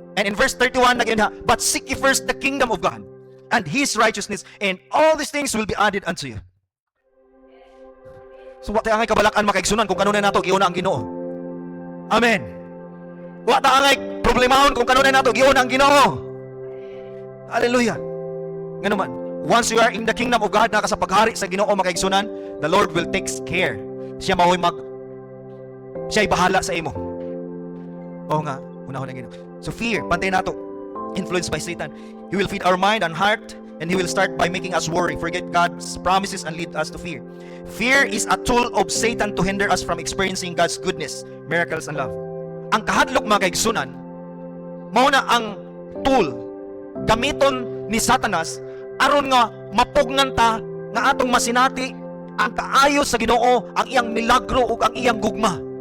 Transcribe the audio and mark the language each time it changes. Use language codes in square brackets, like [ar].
[en] And in verse 31 again, but seek ye first the kingdom of God and His righteousness, and all these things will be added unto you. [ceb] So, wa tayo angay kabalakan makaigsunan kung kanunay nato giuna ang Ginoo. Amen. Wa tayo angay problemahon kung kanunay nato giuna ang Ginoo. Hallelujah. Nga naman, [en] once you are in the kingdom of God, [ceb] naka sa paghari sa Ginoo mga kaigsunan, [en] the Lord will take care. [ceb] Siya'y bahala sa imo. Oo nga, unahon na Ginoo. [en] So fear, [ceb] pantay nato, [en] influenced by Satan. He will feed our mind and heart, and he will start by making us worry, forget God's promises, and lead us to fear. Fear is a tool of Satan to hinder us from experiencing God's goodness, miracles, and love. [ceb] Ang kahadlok mga kaigsunan, mao na ang tool gamiton ni Satanas aron nga mapugnan ta nga atong masinati ang kaayo sa Ginoo, ang iyang milagro ug ang iyang gugma.